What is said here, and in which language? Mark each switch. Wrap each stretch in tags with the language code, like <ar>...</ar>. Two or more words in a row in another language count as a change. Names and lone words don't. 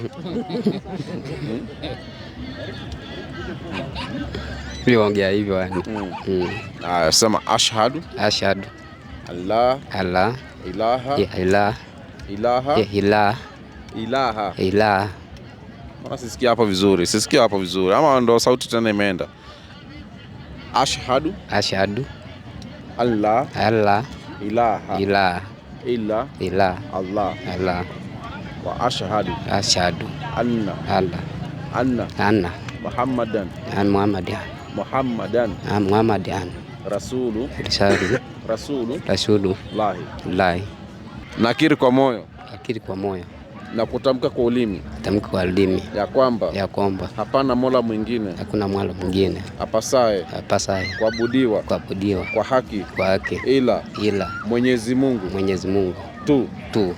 <sw>Mimi huongea hivyo yani.</sw> <ar>Sema أشهد. الله إله.</ar> <sw>Mbona sisikia hapo vizuri? Sisikia hapo vizuri. Ama ndo sauti tena imeenda.</sw> <ar>أشهد الله إله إلا الله وأشهد أن محمدا رسول الله.</ar> <sw>Nakiri kwa moyo na kutamka kwa ulimi ya kwamba hapana mola mwingine, hakuna mola mwingine apasaye kuabudiwa kwa haki ila Mwenyezi Mungu tu.</sw>